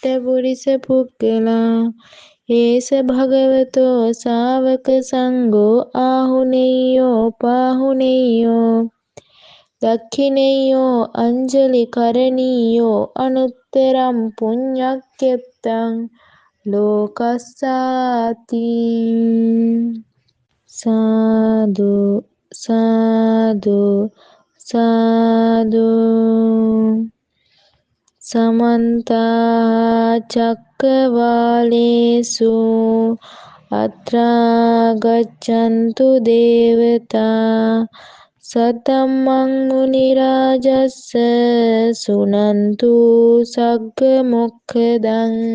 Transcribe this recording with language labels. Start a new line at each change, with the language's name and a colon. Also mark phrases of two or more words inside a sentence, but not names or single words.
Pali: පුරිස පුක්ඛලා ඒස භගවතෝ ශාවක සංඝෝ ආහුනේයෝ පාහුනේයෝ දක්ඛිනේයෝ අංජලි කරණීයෝ අනුත්තරං පුඤ්ඤක්ඛෙත්තං ලෝකස්සාති සාදු සාදු සාදු සමන්ත චක්කවාලේසු අත්‍රා ගච්ඡන්තු දේවතා සතම්මං මුනි රාජස්ස සුනන්තු සග්ග මොක්ඛදං